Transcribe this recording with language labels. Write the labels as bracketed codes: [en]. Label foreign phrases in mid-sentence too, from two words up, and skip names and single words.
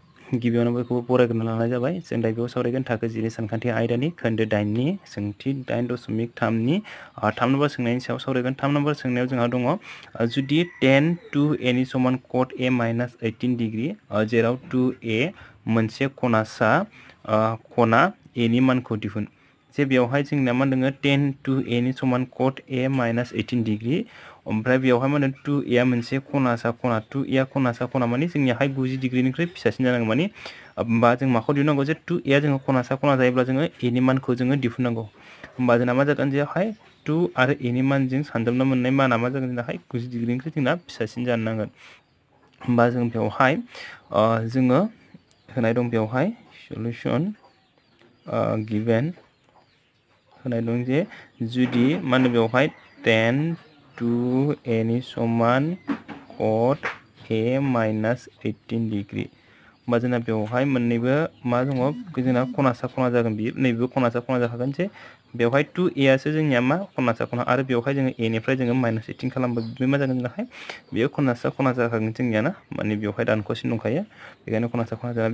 [brx] गिबियावनो बयखौबो बरायग्रोना लानाय जाबाय। जों दा बेयाव सावरायगोन थाखो 10 सानखान्थि आयदानि खोन्दो 8नि सोंथि 8.3नि 3 नम्बर सोंनायनि सायाव सावरायगोन। 3 नम्बर सोंनायाव जोंहा दङ जुदि tan 2a नि समान cot a minus 18 डिग्री जेराव 2a मोनसे खनासा खना a नि मानखौ दिहुन। जे बेवहाय जोंना मा दङ tan 2a नि समान cot a minus 18 डिग्री ओमफ्राय बेवहाय मा होनो 2a मोनसे खनासा खना 2a खनासा खना माने जोंनियाहाय 90 डिग्रीनिख्रुइ फिसासिन जानांगौ माने होमबा जों माखौ दिहुननांगौ जे 2a जोङो खनासा खना जायोब्ला जोङो a नि मानखौ जोङो दिहुननांगौ। होमबा जोंना मा जागोन जेहाय 2 आरो a नि मानजों सानजाबना मोननाय माना मा जागोन जोंनाहाय 90 डिग्रीनिख्रुइ जोंना फिसासिन जानो नांगोन। होमबा जों बेवहाय जोङो होनाय दं बेवहाय [en] solution given [brx] होनाय दं जे जुदि मा होनो बेवहाय tan 2a नि समान cot a minus 18 डिग्री होमबा जोंना बेवहाय मोननैबो मा दङ जोंना खनासा खना जागोन बियो नैबेबो खनासा खना जाखागोन जे बेवहाय 2a सो जोंनिया मा खनासा खना आरो बेवहाय जोङो a निफ्राय जोङो माइनास 18 खालामबा बे मा जागोन जोंनाहाय बेयो खनासा खना जाखागोन जोंनिया ना माने बेवहाय दानख'सिन दंखायो बेखायनो खनासा खना जागोन।